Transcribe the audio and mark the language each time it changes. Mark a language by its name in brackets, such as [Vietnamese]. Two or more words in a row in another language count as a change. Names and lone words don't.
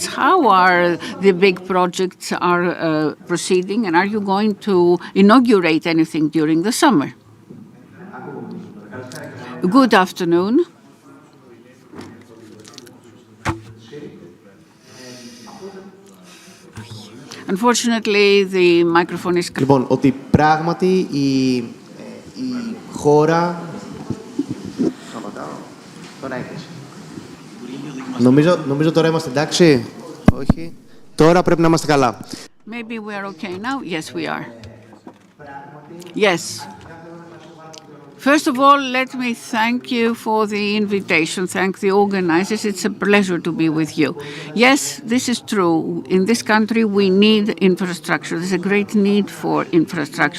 [English] How are the big projects are proceeding, and are you going to inaugurate anything during the summer? Good afternoon. Unfortunately, the microphone is... [Greek] Λοιπόν, ότι πράγματι η χώρα... Τώρα έχεις. Νομίζω τώρα είμαστε εντάξει. Όχι. Τώρα πρέπει να είμαστε καλά. [English] Maybe we are okay now. Yes, we are. Yes. First of all, let me thank you for the invitation. Thank the organizers. It's a pleasure to be with you. Yes, this is true. In this country, we need infrastructure. There's a great need for infrastructure.